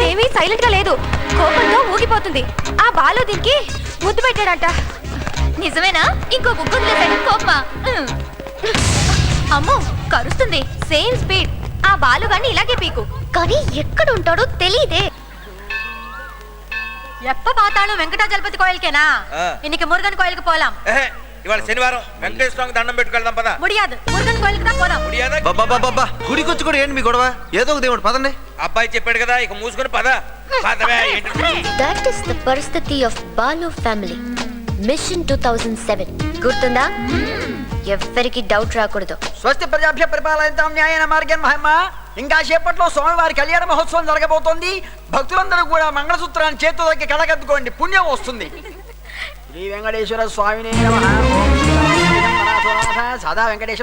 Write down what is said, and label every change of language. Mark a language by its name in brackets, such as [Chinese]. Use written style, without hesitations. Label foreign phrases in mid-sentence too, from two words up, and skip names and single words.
[Telugu] అదేమీ సైలెంట్ గా లేదు, కోపంతో ఊగిపోతుంది. ఆ బాలు దీనికి ముద్దు పెట్టాడంట. నిజమేనా? ఇంకో గుగ్గులేసాడు కోపమా? అమ్మో కరుస్తుంది. [English] same speed. [Telugu] ఆ బాలు గాని ఇలాగే పీకు. కానీ ఎక్కడ ఉంటాడో తెలీదే. [Tamil] எப்ப பார்த்தாலும் வெங்கடாஜலபதி கோயிலுக்கேனா? இன்னைக்கு முருகன் கோயிலுக்கு போலாம். [Telugu] ఇవాళ శనివారం వెంకటేశ్వర స్వామికి దండం పెట్టుకెళ్దాం పద. [Tamil] முடியாது, முருகன் கோயிலுக்கு தான் పోదాం. [Telugu] బాబా గుడికొచ్చి కూడా ఏంటి మీ గొడవ? ఏదో ఒక దేవుడు పదండి. అబ్బాయి చెప్పాడు కదా, ఇక మూసుకొని పద. [English] That is the పరిస్థితి of Balu family. [Telugu] Mission 2007 గుర్తుందా? ఎవ్వరికి డౌట్ రాకూడదు. [Sanskrit] స్వస్తి ప్రజాభ్య పరిపాలయంతాం న్యాయేన మార్గేణ మహిమ. [Telugu] ఇంకా సేపట్లో స్వామివారి కళ్యాణ మహోత్సవం జరగబోతోంది. భక్తులందరూ కూడా మంగళసూత్రాన్ని చేతితో దగ్గర కడగద్దుకోండి, పుణ్యం వస్తుంది. [Sanskrit] శ్రీ వెంకటేశ్వర స్వామినే నమః. సదా వెంకటేశం